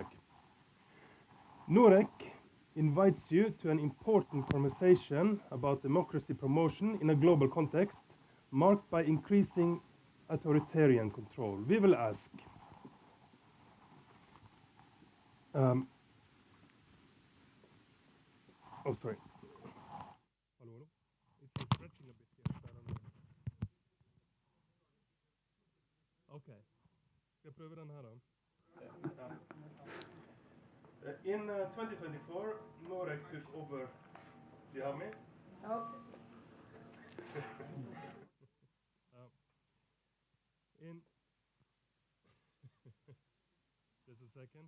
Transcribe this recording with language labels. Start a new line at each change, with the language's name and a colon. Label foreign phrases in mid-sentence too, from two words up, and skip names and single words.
English: Norec invites you to an important conversation about democracy promotion in a global context marked by increasing authoritarian control. We will ask, oh, sorry. Hello. It's stretching a bit here, so I don't know. Okay.
Danish: Skal jeg prøve den her da?
English: In 2024, Norec took over. Do you have me? Okay. In just a second.